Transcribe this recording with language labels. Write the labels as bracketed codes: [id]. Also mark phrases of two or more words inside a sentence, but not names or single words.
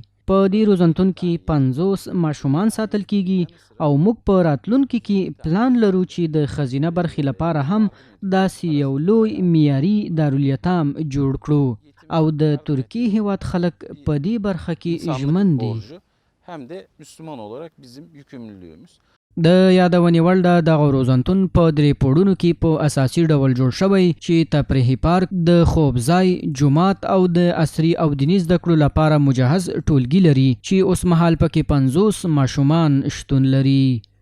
[ps] په دې روزنتون کې 50 ماشومان ساتل کیږي او موږ په راتلونکي کې پلان لرو چې د خزینه برخې لپاره هم داسې یو لوی معیاري دارالیتام جوړ کړو او د ترکیې هیواد خلک په دې برخه کې ژمن دي. [tr] hem de Müslüman olarak bizim yükümlülüğümüz. [ps] د یادونې وړ ده دغه روزنتون په 3 پوړونو کې په اساسي ډول جوړ شوی چې تفریحي پارک، د خوب ځای، جومات او د عصري او دیني زده کړو لپاره مجهز ټولګي لري چې اوس مهال پکې 50 ماشومان شتون لري.